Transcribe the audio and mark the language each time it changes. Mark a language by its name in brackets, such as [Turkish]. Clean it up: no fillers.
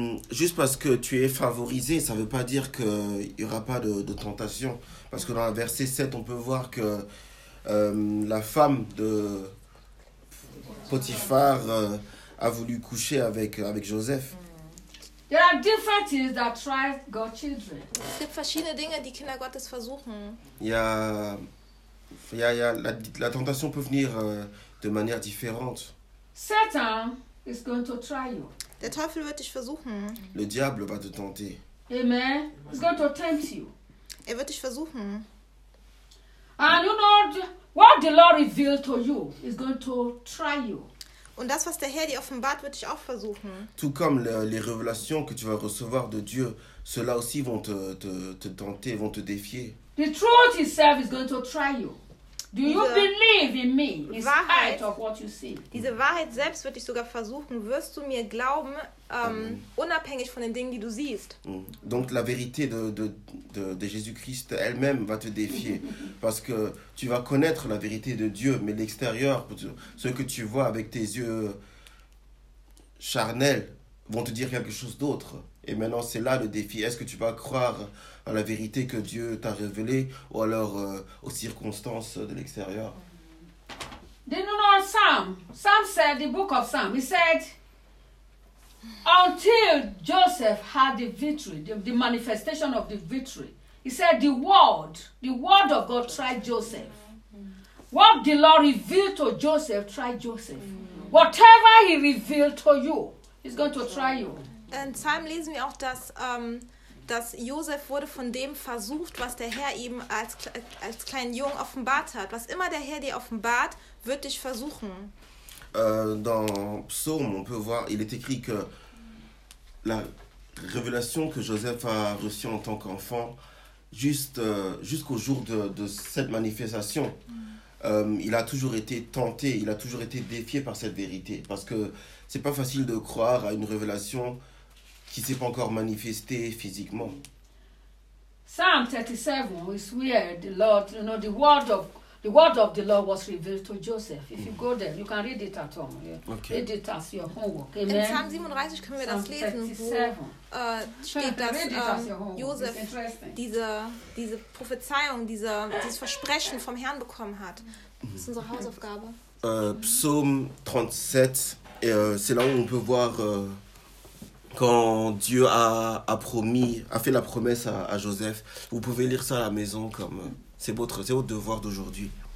[French] Juste parce que tu es favorisé, ça ne veut pas dire qu'il n'y aura pas de tentation. Parce que dans le verset 7, on peut voir que la femme de Potiphar a voulu coucher avec Joseph. [English] There are different things that try God's children. [German] Es gibt verschiedene Dinge, die Kinder Gottes versuchen. [French] La tentation peut venir de manière différente. [English] Satan is going to try you. [German] Der Teufel wird dich versuchen. [French] Le diable va te tenter. [English] Amen. He's going to tempt you. [German] Er wird dich versuchen. [English] And you know what the Lord revealed to you is going to try you. [German] Und das, was der Herr dir offenbart, wird dich auch versuchen. [French] Tout comme les révélations que tu vas recevoir de Dieu, ceux-là aussi vont te tenter, vont te défier. [English] The truth itself is going to try you. Do you believe in me, in spite of what you see? [German] Diese Wahrheit selbst wird dich sogar versuchen. Wirst du mir glauben, unabhängig von den Dingen, die du siehst? [French] Donc la vérité de Jésus-Christ elle-même va te défier, parce que tu vas connaître la vérité de Dieu, mais l'extérieur, ce que tu vois avec tes yeux charnels, vont te dire quelque chose d'autre. Et maintenant, c'est là le défi. Est-ce que tu vas croire à la vérité que Dieu t'a révélée ou alors aux circonstances de l'extérieur? [English] Did you know Sam? Sam said, the book of Sam, he said, until Joseph had the victory, the manifestation of the victory, he said, the word of God tried Joseph. What the Lord revealed to Joseph tried Joseph. Whatever he revealed to you, he's going to try you. [German] In Psalm lesen wir auch, dass, dass Josef wurde von dem versucht, was der Herr ihm als kleinen Jungen offenbart hat. Was immer der Herr dir offenbart, wird dich versuchen. [French] Dans Psaume, on peut voir, il est écrit que la révélation que Joseph a reçue en tant qu'enfant, jusqu'au jour de cette manifestation, il a toujours été tenté, il a toujours été défié par cette vérité. Parce que ce n'est pas facile de croire à une révélation qui s'est pas encore manifesté physiquement. [English] Psalm 37 is where the Lord, you know, the word of the Lord was revealed to Joseph. If you go there, you can read it at home. Yeah. Okay. Read it as your homework. Amen. [German] In Psalm 37 können wir das Psalm lesen, 37. Josef diese Prophezeiung, dieses Versprechen vom Herrn bekommen hat. Das ist unsere Hausaufgabe. [French] Psalm 37, c'est là où on peut voir quand Dieu a fait la promesse à Joseph. Vous pouvez lire ça à la maison, comme c'est votre devoir d'aujourd'hui.